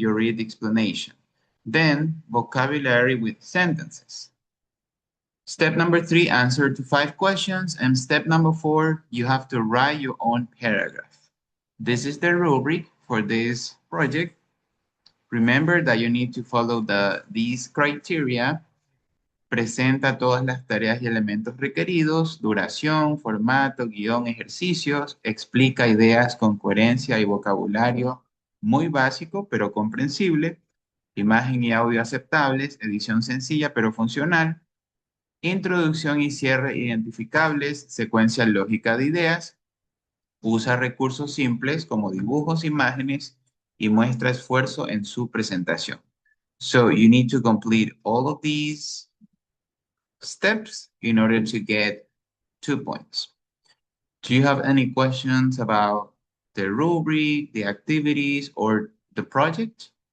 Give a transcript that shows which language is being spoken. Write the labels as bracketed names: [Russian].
[English] You read the explanation. Then, vocabulary with sentences. Step number 3, answer to 5 questions. And step number 4, you have to write your own paragraph. This is the rubric for this project. Remember that you need to follow these criteria. [Spanish] Presenta todas las tareas y elementos requeridos, duración, formato, guión, ejercicios, explica ideas con coherencia y vocabulario muy básico pero comprensible, imagen y audio aceptables, edición sencilla pero funcional, introducción y cierre identificables, secuencia lógica de ideas, usa recursos simples como dibujos, imágenes y muestra esfuerzo en su presentación. [English] So you need to complete all of these steps in order to get 2 points. Do you have any questions about the rubric, the activities, or the project?